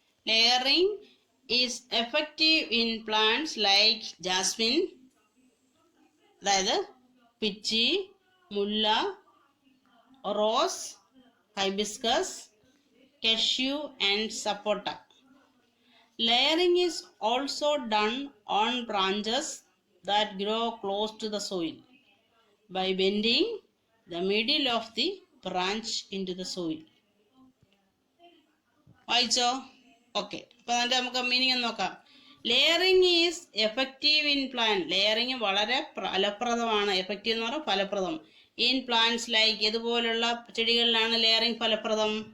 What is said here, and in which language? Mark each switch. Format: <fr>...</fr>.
<en>Layering is effective in plants like jasmine, അതായത് പിച്ചി, മുല്ല, rose, hibiscus, cashew and sapota. Layering is also done on branches that grow close to the soil by bending the middle of the branch into the soil.</en> <ml>വായിച്ചോ? Okay, അപ്പോൾ അതിൻ്റെ നമുക്ക് meaning ഒന്ന് നോക്കാം.</ml> <en>Layering is effective in plant.</en> <ml>Layering വളരെ ഫലപ്രദമാണ്. Effective എന്ന് പറഞ്ഞാൽ ഫലപ്രദം.</ml> <en>in plants like,</en> <ml>ഇതുപോലുള്ള ചെടികളിലാണ് ലെയറിങ് ഫലപ്രദം.</ml>